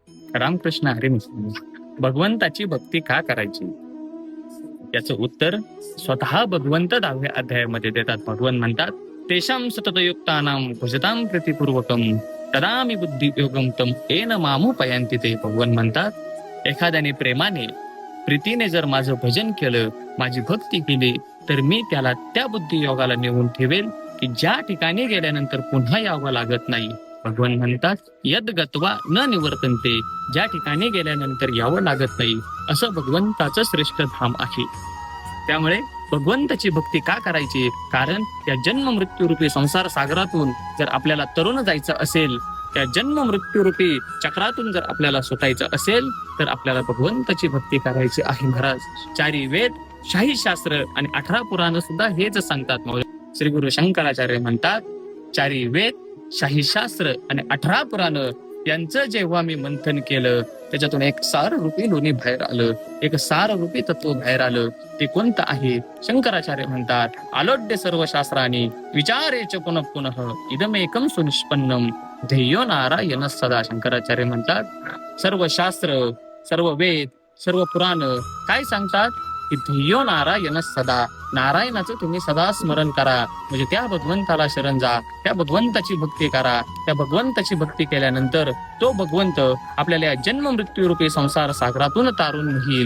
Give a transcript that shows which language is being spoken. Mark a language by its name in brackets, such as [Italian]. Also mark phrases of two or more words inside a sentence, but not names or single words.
[Marathi] रामकृष्ण हरी. भगवंताची भक्ती का करायची? याचं उत्तर स्वतः भगवंत 10व्या अध्यायामध्ये देतात. भगवंत म्हणतात, [Sanskrit] तेषां सततयुक्तानां भजतां प्रीतिपूर्वकं तदामि बुद्धियोगं तम येन मामुपयांति ते. [Marathi] भगवंत म्हणतात, एखाद्याने प्रेमाने प्रीतीने जर माझं भजन केलं, माझी भक्ती केली, तर मी त्याला त्या बुद्धियोगाला नेऊन ठेवेल की ज्या ठिकाणी गेल्यानंतर पुन्हा यावं लागत नाही. भगवान म्हणतात, [Sanskrit] यद गत्वा न निवर्तन्ते, [Marathi] ज्या ठिकाणी गेल्यानंतर यावं लागत नाही, असं भगवंताचं श्रेष्ठ धाम आहे. त्यामुळे भगवंताची भक्ती का करायची? कारण त्या जन्म मृत्यूरूपी संसार सागरातून जर आपल्याला तरुण जायचं असेल, त्या जन्म मृत्यूरूपी चक्रातून जर आपल्याला सुटायचं असेल, तर आपल्याला भगवंताची भक्ती करायची आहे. महाराज, 4 वेद, शाही शास्त्र आणि 18 पुराण सुद्धा हेच सांगतात. श्री गुरु शंकराचार्य म्हणतात, 4 वेद, शाही शास्त्र आणि 18 पुराण यांचं जेव्हा मी मंथन केलं, त्याच्यातून एक साररूपी लोणी बाहेर आलं, एक साररूपी तत्व बाहेर आलं. ते कोणतं आहे? शंकराचार्य म्हणतात, [Sanskrit] आलोड्य सर्व शास्त्रांनी विचारेच पुनः पुनः इदमेकं सुनिष्पन्नम ध्येयो नारायण सदा. [Marathi] शंकराचार्य म्हणतात, सर्व शास्त्र, सर्व वेद, सर्व पुराण काय सांगतात? की [Sanskrit] ध्येयो नारायण सदा, [Marathi] नारायणाचं तुम्ही सदा स्मरण करा, म्हणजे त्या भगवंताला शरण जा, त्या भगवंताची भक्ती करा. त्या भगवंताची भक्ती केल्यानंतर तो भगवंत आपल्याला जन्म मृत्यूरूपी संसार सागरातून तारून नेईल.